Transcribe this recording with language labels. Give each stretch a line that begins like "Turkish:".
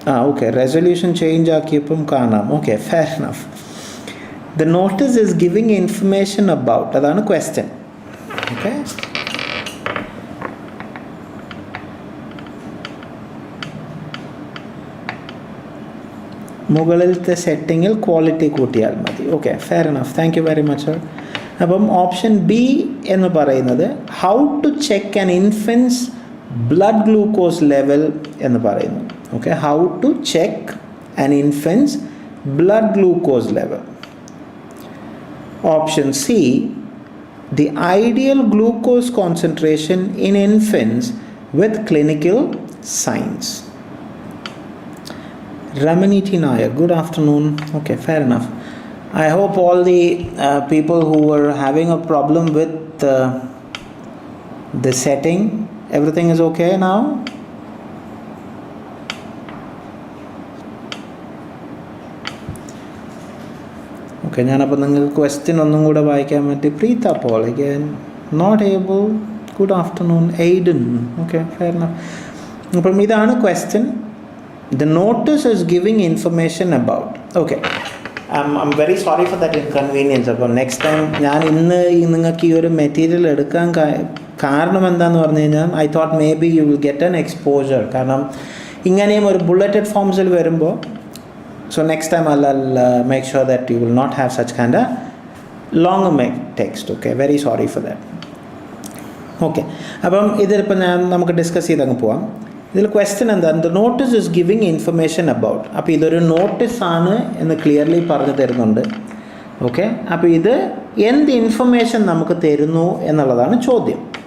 Malayalam: Okay, resolution change ആക്കിയപ്പം കാണാം.
English: Okay, fair enough. The notice is giving information about,
Malayalam: അതാണ് question. Okay, മുകളിലത്തെ സെറ്റിങ്ങിൽ quality കൂട്ടിയാൽ മതി.
English: Okay, fair enough. Thank you very much sir.
Malayalam: അപ്പം option B എന്ന് പറയുന്നത്
English: how to check an infant's blood glucose level
Malayalam: എന്ന് പറയുന്നു.
English: Okay, how to check an infant's blood glucose level. Option C, the ideal glucose concentration in infants with clinical signs. Ramani T. Nair, good afternoon. Okay, fair enough. I hope all the people who were having a problem with the setting, everything is okay now?
Malayalam: Okay, ഞാനപ്പോൾ നിങ്ങൾക്ക് question ഒന്നും കൂടെ വായിക്കാൻ പറ്റി.
English: Preetha Paul again not able. Good afternoon Aiden. Okay, fair enough.
Malayalam: അപ്പം ഇതാണ് question.
English: The notice is giving information about. Okay, I'm very sorry for that inconvenience.
Malayalam: അപ്പം next time ഞാൻ ഇന്ന് നിങ്ങൾക്ക് ഈ ഒരു മെറ്റീരിയൽ എടുക്കാൻ കാരണം എന്താണെന്ന് പറഞ്ഞു കഴിഞ്ഞാൽ
English: I thought may be you will get an exposure.
Malayalam: കാരണം ഇങ്ങനെയും ഒരു ബുള്ളറ്റഡ് ഫോംസിൽ വരുമ്പോൾ,
English: so next time I'll make sure that you will not have such kind of longer text. Okay, very sorry for that.
Malayalam: Okay, അപ്പം ഇതിലിപ്പോൾ നമുക്ക് discuss ചെയ്തങ്ങ് പോവാം. ഇതിൽ question എന്താണ്?
English: The notice is giving information about.
Malayalam: അപ്പോൾ ഇതൊരു നോട്ടീസാണ് എന്ന് ക്ലിയർലി പറഞ്ഞു തരുന്നുണ്ട്. ഓക്കെ, അപ്പോൾ ഇത് എന്ത് ഇൻഫർമേഷൻ നമുക്ക് തരുന്നു എന്നുള്ളതാണ് ചോദ്യം.